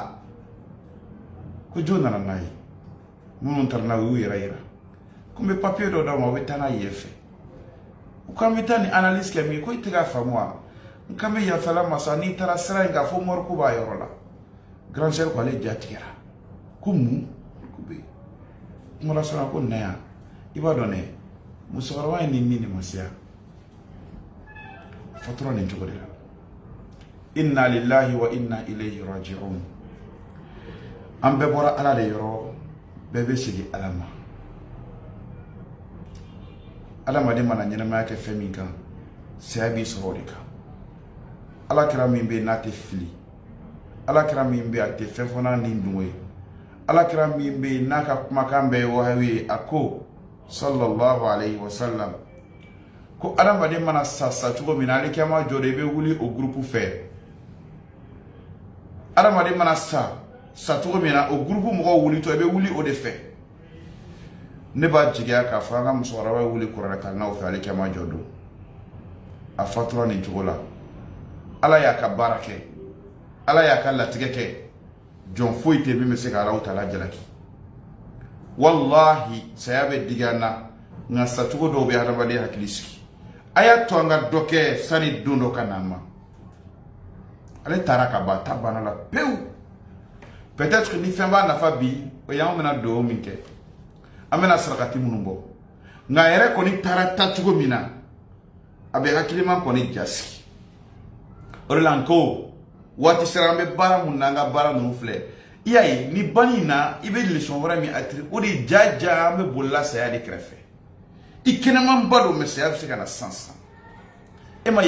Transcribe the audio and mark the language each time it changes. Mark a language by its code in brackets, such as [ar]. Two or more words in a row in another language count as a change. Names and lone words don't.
[bm] ko jɔn nana n'a ye minnu taara n'a ye u y'u yɛrɛ yira ko n bɛ papier dɔ d'aw ma u bɛ taa n'a ye fɛ u k'an bɛ taa ni analyse kɛ min ko i tɛ k'a faamu wa n kan bɛ yafala masa n'i taara sira in k'a fɔ mɔriku b'a yɔrɔ la [fr] grand sœur [bm] ko ale ja tigɛra ko mun ko bɛ kuma la sɔnna ko na yan i b'a dɔn dɛ musokɔrɔba in ni nin ma se yan fatura nin cogo de la [ar] إنا لله وإنا إليه راجعون [bm] an bɛɛ bɔra ala de yɔrɔ bɛɛ bɛ segin ala ma adamaden mana ɲɛnamaya kɛ fɛn min kan saya b'i sɔrɔ o de kan alakira min bɛ yen n'a tɛ fili alakira min bɛ yen a tɛ fɛn fɔ n'a ni dungo ye alakira min bɛ yen n'a ka kumakan bɛɛ ye wahayi ye a ko [ar] صلى الله عليه وسلم [bm] ko adamaden mana sa cogo min na alikiyama jɔ de i bɛ wuli o groupe fɛ adamaden mana sa cogo min na o groupe mɔgɔw wulitɔ i bɛ wuli o de fɛ ne b'a jigiya k'a fɔ an ka musokɔrɔba ye wuli kuranɛ kalannaw fɛ alikiyama jɔ don a fatura nin cogo la ala y'a ka baara kɛ ala y'a ka latigɛ kɛ jɔn foyi tɛ min bɛ se ka Alahu Taala jalaki wallahi saya bɛ digi an na nka sacogo dɔw bɛ hadamaden hakili sigi a y'a to an ka dɔ kɛ sani don dɔ ka na an ma ale taara ka ban ta banna la pewu [fr] peut-être que [bm] ni fɛn b'a nafa bi o y'an bɛna dugawu min kɛ an bɛna sarakati minnu bɔ nka a yɛrɛ kɔni taara tacogo min na a bɛ hakilima kɔni jasigi o de la n ko waati sera an bɛ baara mun na an ka baara ninnu filɛ i y'a ye ni bani in na i bɛ leçon wɛrɛ min atiri o de jaja an bɛ bolila saya de kɛrɛfɛ i kɛnɛman ba don mɛ saya bɛ se ka na sisan e ma